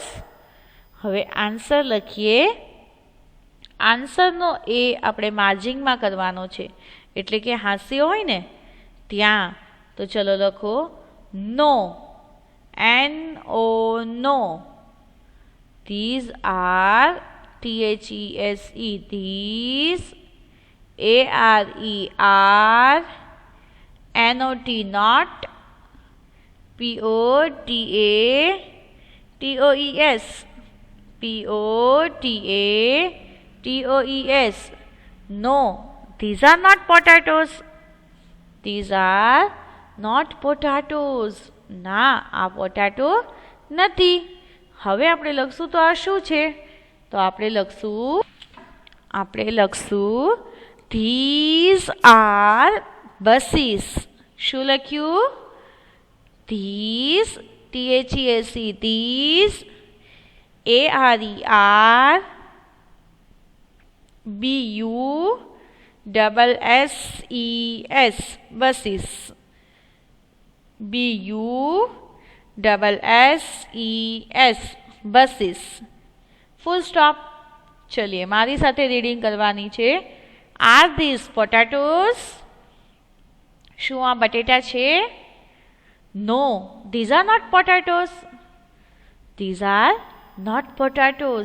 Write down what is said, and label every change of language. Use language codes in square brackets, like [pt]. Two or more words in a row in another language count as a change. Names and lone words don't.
[gu] હવે આન્સર લખીએ. આન્સરનો એ આપણે માર્જિંગમાં કરવાનો છે એટલે કે હાસ્ય હોય ને ત્યાં. તો ચલો લખો નો. [en] NO no. these are. THESE these. ARE are. NOT not. POTATOES POTATOES. No these are not potatoes. These are not potatoes. [gu] ના આ પોટાટો નથી. હવે આપણે લખશું તો આ શું છે? તો આપણે લખશું [en] these are buses. [gu] શું લખ્યું? [en] these. THESE these. ARE are. BUSSES buses. BUSSES buses. full stop. [gu] ચલીએ મારી સાથે રીડિંગ કરવાની છે. [en] are these potatoes? [gu] શું આ બટેટા છે? [en] no, these are not potatoes. these are not potatoes.